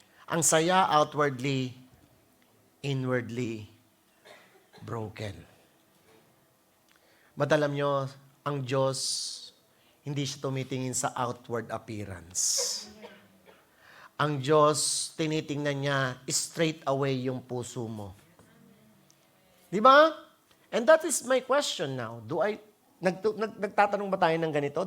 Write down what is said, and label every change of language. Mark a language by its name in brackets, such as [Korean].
[Filipino] Ang saya outwardly, inwardly broken. But alam nyo, ang Diyos, hindi siya tumitingin sa outward appearance. Ang Diyos, tinitingnan niya straight away yung puso mo. Di ba? [English] And that is my question now. [Filipino] Nagtatanong ba tayo ng ganito?